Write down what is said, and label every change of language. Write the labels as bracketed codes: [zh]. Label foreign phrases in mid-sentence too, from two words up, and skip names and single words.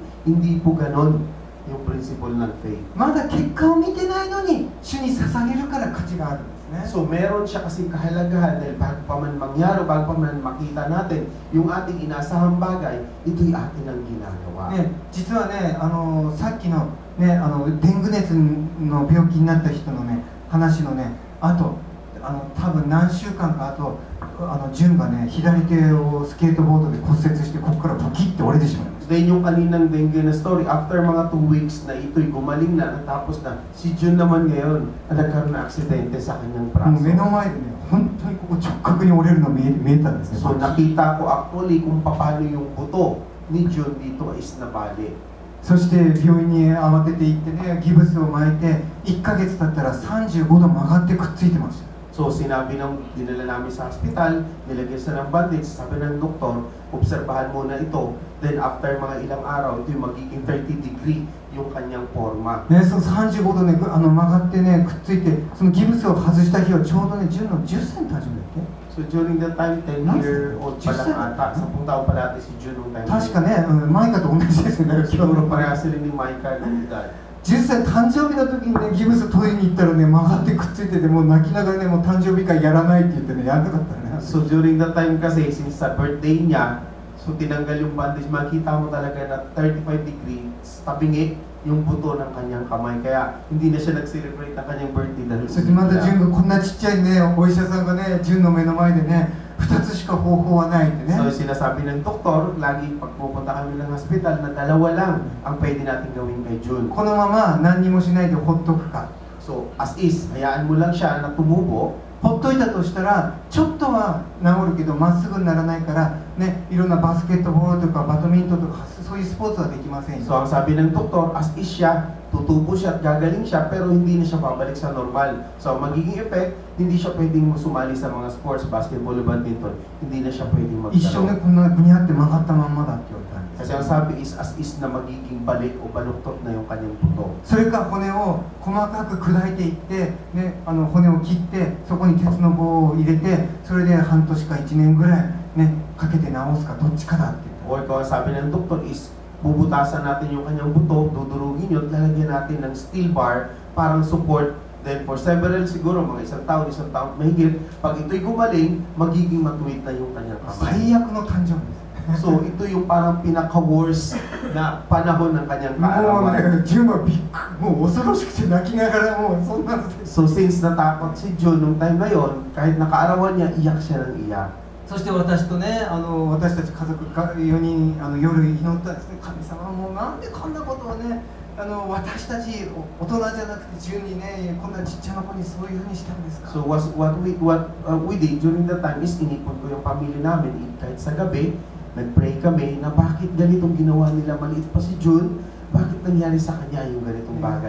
[tl] Hindi po gano'n yung principle ng faith. [ja] まだ結果を見てないのに主に捧げるから価値があるんですね。 [tl] So meron siya kasing kahalagahan dahil bago pa man mangyari, bago pa man makita natin yung ating inasahang bagay, ito'y atin ang ginagawa. [ja] ね、実はね、さっきのね、デング熱の病気になった人のね、話のね、あと多分何週間か後、純がね、左手をスケートボードで骨折してここからポキッて折れてしまいました。 [tl] Then yung kaninang dengue na story, after mga 2 weeks na ito'y gumaling na, natapos na, si Jun naman ngayon na nagkaroon na aksidente sa kanyang [ja] もう目 [tl] braso. [ja] の前でね、本当にここ直角に折れるの見えたんですね。 [tl] So nakita ko actually kung paano yung buto ni Jun dito is nabali. [ja] そして病院に慌てて行ってね、ギブスを巻いて1ヶ月経ったら35度曲がってくっついてました。 [tl] So sinabi dinala namin sa hospital, nilagyan sa ng bandage, sabi ng doktor, obserbahan muna ito, then after mga ilang araw, ito yung magiging 30 degree yung kanyang forma. [ja] ね、その35度ね、曲がってね、くっついて、そのギブスを外した日はちょうどね、純の10センチ始めて。 [en] So during that time, 10-year-old [tl] pa lang ata, 10 taon pa natin si Jun nung time. [ja] 確かね、マイカと同じですよね。 [tl] Siguro pareha sila ni Micah ng edad. [ja] 10 歳誕生日の時にねギブス取りに行ったらね曲がってくっついててもう泣きながらねもう誕生日会やらないって言ってねやんなかったね [en] So during that time [tl] kasi, since sa birthday niya, so tinanggal yung bandage, makita mo talaga na 35 degrees, tabingi yung buto ng kanyang kamay. Kaya hindi na siya nag-celebrate ng kanyang birthday dahil [ja] そしてまたジュンがこんなちっちゃいねお医者さんがねジュンの目の前でね2つしか方法はないってね [tl] So sinasabi ng doktor, lagi pag pupunta kami ng hospital, na dalawa lang ang pwede natin gawin kay Jun. [ja] このまま何にもしないでほっとくか [en] So as is, [tl] hayaan mo lang siya na tumubo. [ja] ほっといたとしたらちょっとは治るけどまっすぐにならないからねいろんなバスケットボールとかバドミントンとかそういうスポーツはできませんよ [tl] So ang sabi ng doktor, [en] as is [tl] siya, tutubo siya at gagaling siya, pero hindi na siya babalik sa normal. So ang magiging effect, hindi siya pwedeng sumali sa mga sports, basketball o badminton. Hindi na siya pwedeng [ja] 一生 [tl] maglaro. [ja] ねこんなぐにゃって曲がったまんまだって言われたんです [tl] Kasi ang sabi is, [en] as is [tl] na magiging balik o baluktot na yung kanyang buto. [ja] それか骨を細かく砕いていって、ね、骨を切ってそこに鉄の棒を入れてそれで半年か1年ぐらい、ね、かけて治すかどっちかだって言った [tl] O ikaw, ang sabi ng doktor is, bubutasan natin yung kanyang buto, dudurugin yun, lalagyan natin ng steel bar, parang support. [en] Then for several, [tl] siguro mga isang taon mahigit, pag ito'y gumaling, magiging matuwid na yung kanyang kamay. [ja] 最悪の誕生日です [tl] So ito yung parang pinaka-worst na panahon ng kanyang [ja] もう [tl] kaarawan. [ja] ね、ジュンはもう恐ろしくて泣きながらもうそんなので [tl] So since natakot si Jun nung time na yon, kahit nakaarawan niya, iyak siya ng iyak. [ja] そして私とね、私たち家族4人夜祈ったんですね。神様もうなんでこんなことをね、私たち大人じゃなくて順にね、こんなちっちゃな子にそういうふうにしたんですか。 [en] So what we did during that time is [tl] inipon ko yung pamilya namin kahit sa gabi, nag-pray kami na bakit ganitong ginawa nila, maliit pa si Jun, bakit nangyari sa kanya yung ganitong bagay.